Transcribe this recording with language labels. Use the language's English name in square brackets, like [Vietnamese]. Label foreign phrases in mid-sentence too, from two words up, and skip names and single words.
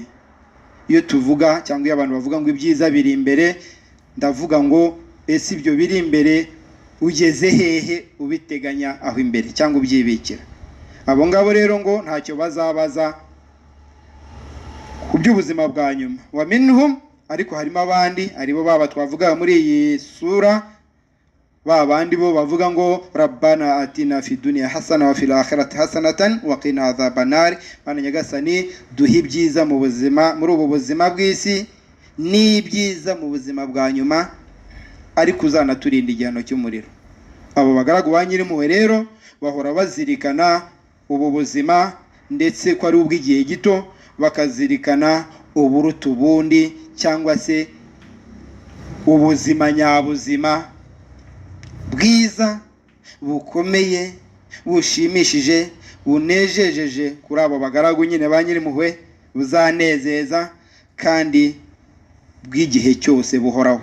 [Kinyarwanda] Iyo tuvuga cyangwa iyo abantu bavuga ngo ibyiza biri imbere, ndavuga ngo ese ibyo biri imbere ugeze hehe ubiteganya aho imbere cyangwa ubyibikira? Abo ngabo rero ngo ntacyo bazabaza ku by'ubuzima bwa nyuma. [Arabic] ومنهم, [Kinyarwanda] ariko harimo abandi, aribo baba twavuga muri iyi sura, babandi bo bavuga ngo [Arabic] ربنا آتنا في الدنيا حسنة وفي الآخرة حسنة وقنا عذاب النار. [Kinyarwanda] Mana Nyagasani duhe ibyiza mu buzima, muri ubu buzima bw'isi, n'ibyiza mu buzima bwa nyuma, ariko uzanaturinda igihano cy'umuriro. Abo bagaragu ba Nyir'impuhwe rero bahora bazirikana ubu buzima, ndetse ko ari ubw'igihe gito, bakazirikana uburuta ubundi, cyangwa se ubuzima nyabuzima bwiza, bukomeye, bushimishije, bunejejeje kuri abo bagaragu nyine ba Nyir'impuhwe, buzanezeza kandi bw'igihe cyose buhoraho.